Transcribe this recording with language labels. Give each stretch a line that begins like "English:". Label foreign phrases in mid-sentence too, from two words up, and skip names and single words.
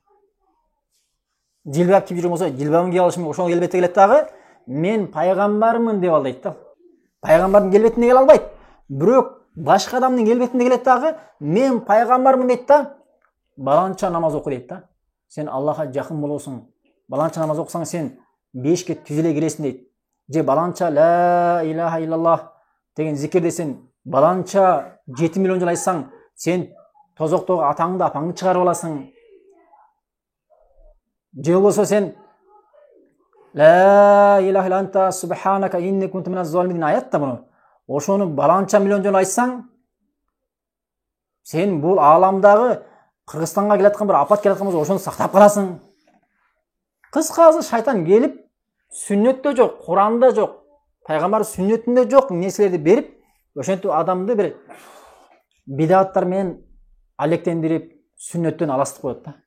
Kyrgyz: Жилбап кийип жүргөн болсо, жилбабын кийип алышы мүмкүн. Ошол келбетте келет дагы, мен пайгамбармын деп ал дейт да. Пайгамбардын келбетинде келе албайт. Бирок башка адамдын келбетинде келет дагы, мен пайгамбармын дейт да. Баланча намаз оку дейт да. Сен Аллахка жакын болосуң. Баланча намаз окусаң сен бешке түзеле киресиң дейт. Же баланча
Arabic: لا إله إلا الله
Kyrgyz: деген зикир десең, баланча 7 миллион жыл айтсаң, сен тозоктогу атаңды, апаңды чыгарып аласың. же болбосо сен
Arabic: لا إله إلا أنت سبحانك إني كنت من الظالمين
Kyrgyz: деген аят да муну. Ошону баланча миллион жолу айтсаң, сен бул ааламдагы Кыргызстанга келаткан бир апат келаткан болсо ошону сактап каласың. Кыскасы шайтан келип сүннөттө жок, Куранда жок, пайгамбар сүннөтүндө жок нерселерди берип, ошентип адамды бир бидаттар менен алектендирип, сүннөттөн аластып коет да.